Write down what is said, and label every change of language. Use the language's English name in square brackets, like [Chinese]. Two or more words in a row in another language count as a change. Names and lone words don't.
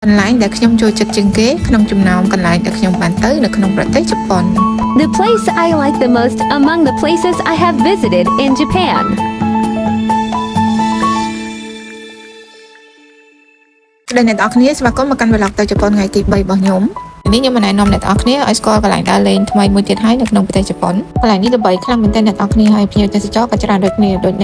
[Khmer] កន្លែងដែលខ្ញុំចូលចិត្តជាងគេក្នុងចំណោមកន្លែងដែលខ្ញុំបានទៅនៅក្នុងប្រទេសជប៉ុន [English] The place I like the most among the places I have visited in Japan. [Khmer] ដែលអ្នកនរគ្នាស្វាគមន៍មកកាន់ vlog ទៅជប៉ុនថ្ងៃទី3របស់ខ្ញុំនេះខ្ញុំណែនាំអ្នកនរគ្នាឲ្យស្គាល់កន្លែងដើរលេងថ្មីមួយទៀតហើយនៅក្នុងប្រទេសជប៉ុនកន្លែងនេះល្បីខ្លាំងមែនទែនអ្នកនរគ្នាហើយភ្ញៀវទេសចរក៏ច្រើនដូចគ្នាដូច